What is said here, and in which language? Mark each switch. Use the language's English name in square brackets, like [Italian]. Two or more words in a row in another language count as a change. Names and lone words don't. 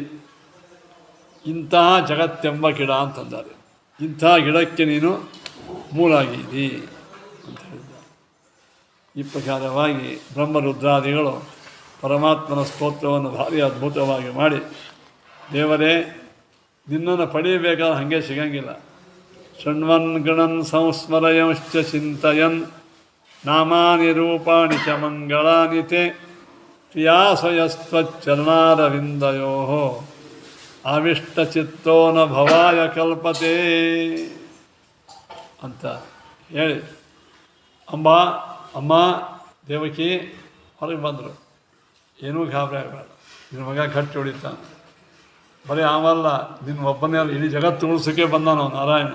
[Kannada] ಇಂತಹ ಜಗತ್ತೆಂಬ ಗಿಡ ಅಂತಂದರೆ ಇಂತಹ ಗಿಡಕ್ಕೆ ನೀನು ಮೂಲಾಗಿದ್ದಿ ಅಂತ ಹೇಳಿದ್ದಾರೆ. ಈ ಪ್ರಕಾರವಾಗಿ ಬ್ರಹ್ಮರುದ್ರಾದಿಗಳು ಪರಮಾತ್ಮನ ಸ್ತೋತ್ರವನ್ನು ಭಾರಿ ಅದ್ಭುತವಾಗಿ ಮಾಡಿ, ದೇವರೇ ನಿನ್ನನ್ನು ಪಡೆಯಬೇಕಾದ್ರೆ ಹಾಗೆ ಸಿಗಂಗಿಲ್ಲ. [Sanskrit] ಶೃಣ್ವನ್ ಗಣನ್ ಸಂಸ್ಮರಯಂಶ್ಚ ಚಿಂತಯನ್ ನಾಮಾನಿ ರೂಪಾಣಿ ಚ ಮಂಗಳಾನಿ ತೇ ಪ್ರಿಯಾಸಯಸ್ತ್ವಚ್ಚರಣಾರವಿಂದಯೋ ಆವಿಷ್ಟಚಿತ್ತೋ ನ ಭವಾಯ ಕಲ್ಪತೆ [Kannada] ಅಂತ ಹೇಳಿ ಅಮ್ಮ ದೇವಕಿ ಹೊರಗೆ ಬಂದರು. ಏನೂ ಗಾಬರಿ ಆಗಬೇಡ, ನಿನ್ನ ಮಗ ಕಟ್ಟಿ ಹೊಡಿತಾನೆ. ಬರೀ ಆಮಲ್ಲ, ನಿನ್ನ ಒಬ್ಬನೇ ಅಲ್ಲ, ಇಡೀ ಜಗತ್ತು ಉಳಿಸೋಕೆ ಬಂದಾನ ನಾರಾಯಣ.